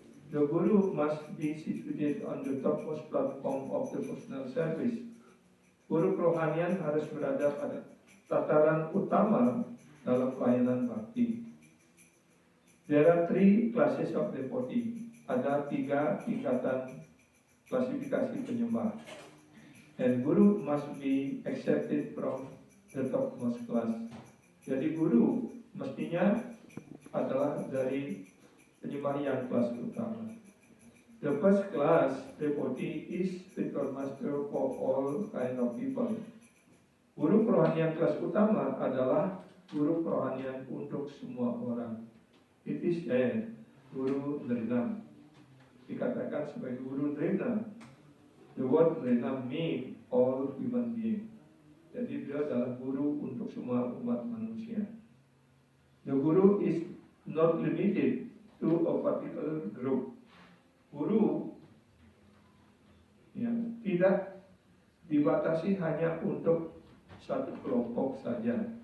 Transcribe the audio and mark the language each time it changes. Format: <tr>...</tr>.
<en>The guru must be situated on the topmost platform of devotional service.</en> <id>Guru kerohanian harus berada pada tataran utama dalam pelayanan bakti.</id> <en>There are 3 classes of devotee.</en> <id>Ada 3 tingkatan klasifikasi penyembah.</id> <en>And guru must be accepted from the topmost class.</en> <id>Jadi guru mestinya adalah dari penyembah yang kelas utama.</id> <en>The first class devotee is spiritual master for all kind of people.</en> <id>Guru kerohanian kelas utama adalah guru kerohanian untuk semua orang.</id> <en>It is Guru Nrinam.</en> <id>Dikatakan sebagai Guru Nrinam.</id> <en>The word Nrinam means all human being.</en> <id>Jadi beliau adalah guru untuk semua umat manusia.</id> <en>The guru is not limited to a particular group.</en> <id>Guru tidak dibatasi hanya untuk satu kelompok saja.</id>